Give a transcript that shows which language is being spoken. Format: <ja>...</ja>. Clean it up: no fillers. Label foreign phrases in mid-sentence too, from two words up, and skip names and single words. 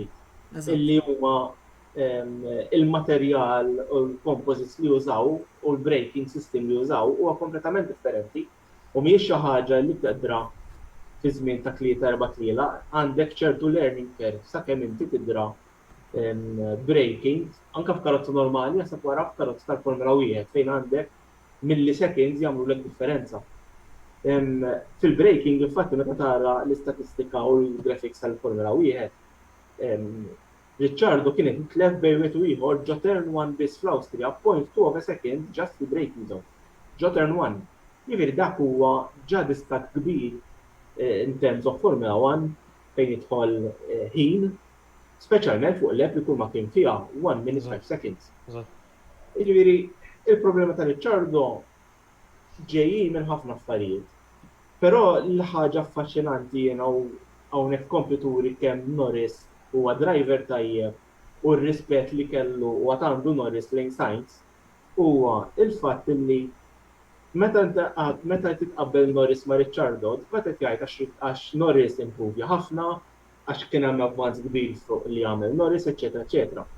<mt>Illi huma il-materjal u l-composites li użaw u l-</mt> <en>braking system</en> <mt>li użaw huwa kompletament differenti u mhijiex xi ħaġa li tqedra fi żmien ta' 3-4 tliela għandek ċertu</mt> <en>learning curve</en> <mt>sakemm inti tidra braking anke f'karozza normali jasab wara f'karozza tal-Formula 1 fejn għandek milliseconds jagħmlu lek differenza. Fil-braking infatti meta tara l-istatistika u l-graphics tal-Formula 1 Ricciardo kien jitlef bejn wieħed u ieħor ġo turn 1 biss fl-Awstrija</mt> <en>0.2 of a second just</en> <mt>fi</mt> <en>braking zone.</en> <mt>Ġo turn 1. Jiġifieri dak huwa ġa distak kbir</mt> <en>in terms of</en> <mt>Formula 1 fejn jidħol ħin, speċjalment fuq l-app li kull ma kien fiha</mt> <en>1 minute 5 seconds.</en> <mt>Jiġifieri il-problema ta' Ricciardo ġejjin minn ħafna affarijiet. Però l-ħaġa affaxxinanti jiena hawnhekk kompeturi kemm Norris huwa driver tajjeb u r-rispett li kellu u għandu Norris lejn Sainz huwa il-fatt li meta titqabbel Norris ma' Ricciardo, qed jgħid għax Norris improvja ħafna, għax kien hemm avvanz kbir fuq li għamel Norris, eċetera, eċetera.</mt>